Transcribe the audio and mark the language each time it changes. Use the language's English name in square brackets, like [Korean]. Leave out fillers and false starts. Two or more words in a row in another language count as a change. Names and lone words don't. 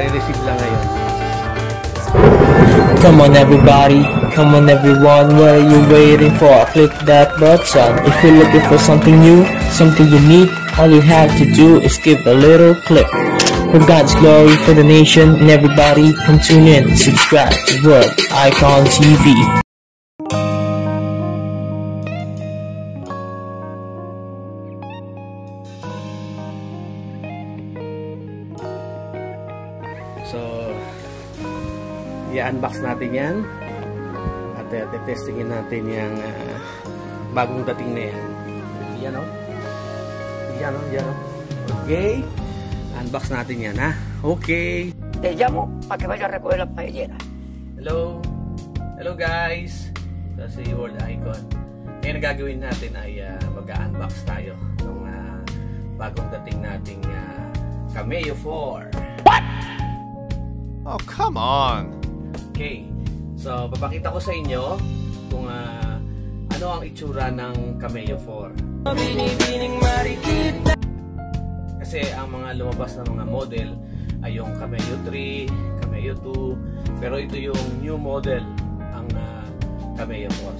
[Filipino] lang ngayon. [English] Come on everybody, come on everyone, what are you waiting for? Click that button. If you're looking for something new, something unique, all you have to do is give a little click. For God's glory, for the nation, and everybody, come tune in, subscribe to World Icon TV. So, [Filipino] i-unbox natin yan at testingin natin yung bagong dating na yan. Yan o. Yan o, yan o. Okay. Unbox natin yan, ha? Okay. [Spanish] Te llamo para que vaya a recoger las paelleras. [English] Hello. Hello guys. [Filipino] Ito si [English] World Icon. [Filipino] Ngayon ang gagawin natin ay mag-unbox tayo ng bagong dating nating Cameo 4. [English] What? Oh, come on! Okay, so [Filipino] papakita ko sa inyo kung ano ang itsura ng Cameo 4. Kasi ang mga lumabas na mga model ay yung Cameo 3, Cameo 2, pero ito yung [English] new model, [Filipino] ang Cameo 4.